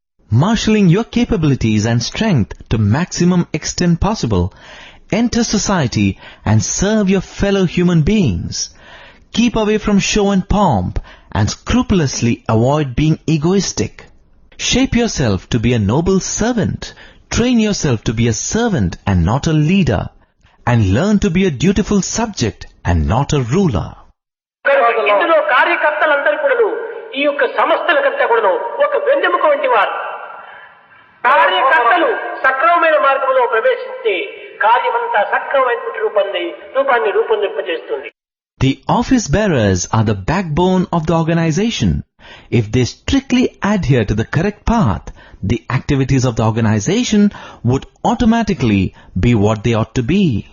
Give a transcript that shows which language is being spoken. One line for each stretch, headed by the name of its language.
English: Marshalling your capabilities and strength to maximum extent possible, enter society and serve your fellow human beings. Keep away from show and pomp and scrupulously avoid being egoistic. Shape yourself to be a noble servant. Train yourself to be a servant and not a leader. And learn to be a dutiful subject and not a ruler.
Telugu: ఇందులో కార్యకర్తలందరూ కూడాను ఈ యొక్క సంస్థలకంతా కూడాను ఒక వెన్నెముక వంటి వారు. కార్యకర్తలు సక్రమమైన మార్గంలో ప్రవేశిస్తే కార్యమంతా సక్రమమైనటువంటి రూపాన్ని రూపొందింపజేస్తుంది.
English: The office bearers are the backbone of the organization. If they strictly adhere to the correct path, the activities of the organization would automatically be what they ought to be.